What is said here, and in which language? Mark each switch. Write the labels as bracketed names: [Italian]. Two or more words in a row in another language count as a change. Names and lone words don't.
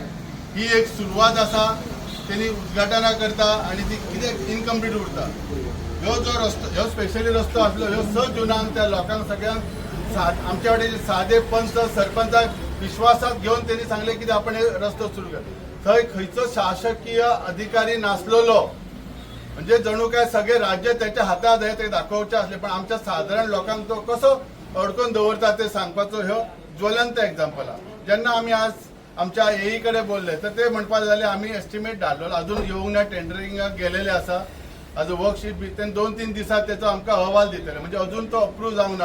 [Konkani] ही एक सुरवात असा, त्यांनी उद्घाटना करता आणि ती कितें इनकम्प्लीट उरता. ह्यो जो रस्तो ह्यो स्पेशली रस्तो असलो ह्यो 6 जुनाक त्या लोकांक सगळ्यांक आमच्या कडेन सादे पंच सरपंचाक विश्वासात घेऊन त्यांनी सांगले की आपण हे रस्तो सुरू कर. थंय खंयचो शासकीय अधिकारी नासलेलो, म्हणजे जणू काय सगळे राज्य त्याच्या हातात आहे ते दाखवचे असले, पण आमच्या साधारण लोकांक तो कसो अडकून दवरता ते सांगपाचो ह्यो ज्वलंत एक्झाम्पल आहे. जेन्ना आम्ही आज आमच्या AE कडे बोलले तर ते म्हणपाक लागले आम्ही एस्टिमेट धाडलो, अजून येवंक ना, टेंडरिंगाक गेलेले आसा, आज वर्कशीट बी 2-3 दिसात त्याचो आमकां अहवाल दितले, म्हणजे अजून तो अप्रूव्ह जावंक ना.